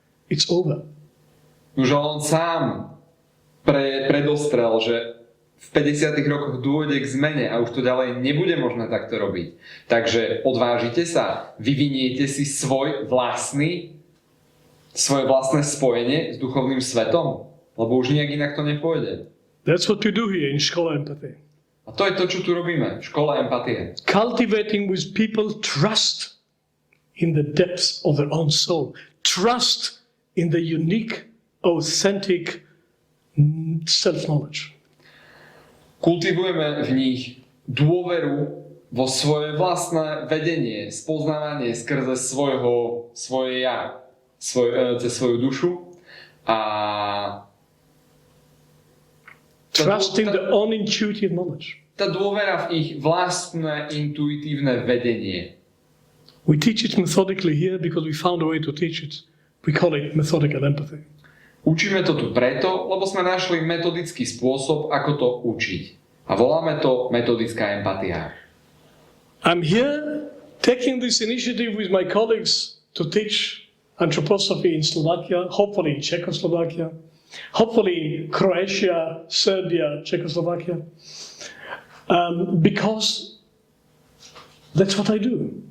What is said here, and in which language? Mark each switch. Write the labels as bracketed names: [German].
[English] It's over. [Slovak] Už on sám predostrel, že v 50. rokoch dôjde k zmene a už to ďalej nebude možné takto robiť. Takže odvážite sa, vyviniete si svoje vlastné spojenie s duchovným svetom, lebo už nejak inak to nepôjde. [English] That's what we do here in Škola Empathy. [Slovak] A to je to, čo tu robíme v škole empatie. [English] Cultivating with people trust in the depths of their own soul. Trust in the unique, authentic self-knowledge. [Slovak] Kultivujeme v nich dôveru vo svoje vlastné vedenie, spoznávanie skrze svoje ja, cez svoju dušu a [English] Trust in the unintuitive knowledge. [Slovak] Tá dôvera v ich vlastné intuitívne vedenie. [English] We teach it methodically here because we found a way to teach it. We call it methodical empathy. [Slovak] Učíme to tu preto, lebo sme našli metodický spôsob, ako to učiť. A voláme to metodická empatia. [English] I'm here taking this initiative with my colleagues to teach anthroposophy in Slovakia, hopefully in Czechoslovakia, hopefully in Croatia, Serbia, Czechoslovakia, because that's what I do.